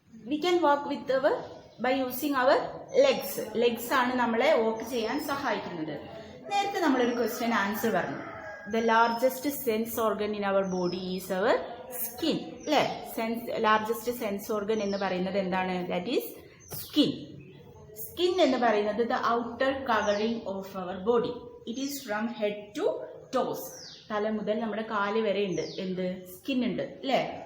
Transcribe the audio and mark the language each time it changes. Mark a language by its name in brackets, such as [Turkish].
[English] we can walk with by using our legs. [Malayalam] Legs ആണ് നമ്മളെ walk ചെയ്യാൻ സഹായിക്കുന്നത്. നേരത്തെ നമ്മളൊരു ക്വസ്റ്റ്യൻ ആൻസർ പറഞ്ഞു. [English] The largest sense organ in our body is our skin. അല്ലേ? Largest sense organ [Malayalam] എന്ന് പറയുന്നത് എന്താണ്? [English] That is skin. Skin [Malayalam] എന്ന് പറയുന്നത് [English] the outer covering of our body. It is from head to toes. [Malayalam] തല മുതൽ നമ്മുടെ കാല് വരെ ഉണ്ട്. എന്ത്? സ്കിൻ ഉണ്ട്. അല്ലേ?